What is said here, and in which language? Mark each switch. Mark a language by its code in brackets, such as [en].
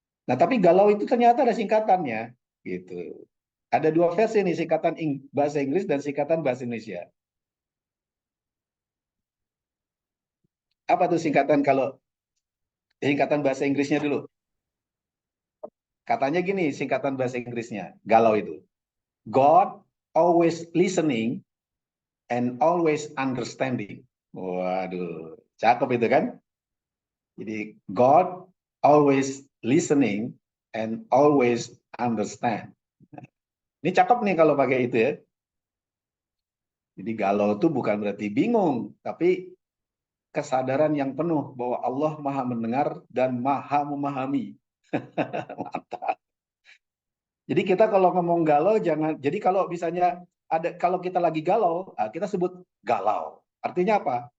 [id] Nah, tapi galau itu ternyata ada singkatannya, gitu. Ada dua versi nih, singkatan bahasa Inggris dan singkatan bahasa Indonesia. Apa tuh singkatan bahasa Inggrisnya dulu? Katanya gini, singkatan bahasa Inggrisnya, galau itu. [en] God always listening and always understanding. [id] Waduh, cakep itu kan? Jadi [en] God always listening and always understand. [id] Ini cakep nih kalau pakai itu ya. Jadi galau itu bukan berarti bingung, tapi kesadaran yang penuh bahwa Allah Maha mendengar dan Maha memahami. Mantap. Jadi kita kalau ngomong galau jangan. Jadi kalau misalnya kalau kita lagi galau, kita sebut galau. Artinya apa?